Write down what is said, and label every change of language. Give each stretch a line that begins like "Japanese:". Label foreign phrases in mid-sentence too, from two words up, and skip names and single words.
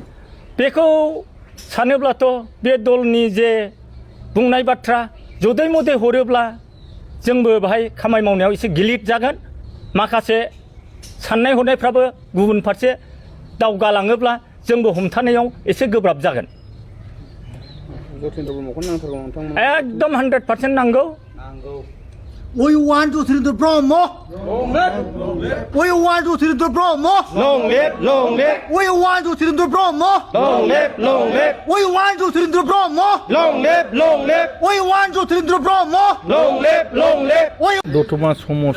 Bodo: बेखौ सानोब्लाथ' बे दलनि जे बुंनाय बाथ्रा जदै मदै हरोब्ला जोंबो बाहाय खामानि मावनायाव एसे गिलिर जागोन माखासे साननाय हनायफ्राबो गुबुन फारसे दावगालाङोब्ला जोंबो हमथानायाव एसे गोब्राब जागोन एकदम 100% नांगौ
English: We want to the Brahmo. We want to the Brahmo. Long live, long live. We want to the Brahmo. Long live, long live. We want to the Brahmo. Long live, long live. We want to the Brahmo. Long live, long live.
Bodo: दतमा समाज